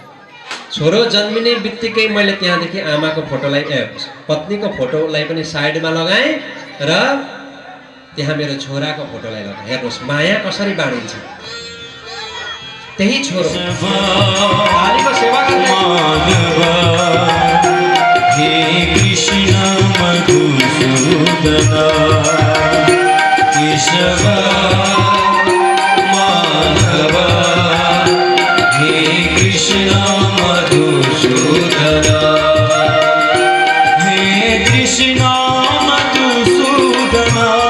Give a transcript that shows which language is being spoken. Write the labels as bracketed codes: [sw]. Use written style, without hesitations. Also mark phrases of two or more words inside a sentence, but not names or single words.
[ne] छोरो जन्मिने बित्तिकै मैले त्यहाँदेखि आमाको फोटोलाई पत्नीको फोटोलाई पनि साइडमा लगाएँ र त्यहाँ मेरो छोराको फोटोलाई लगाएँ। हेर्नुहोस् माया कसरी बाँडिन्छ। त्यही छोरो हरिको सेवा गर्ने हे कृष्ण मधुसूदन केशव माधव हे कृष्ण मधुसूदन हे कृष्ण मधुसूदन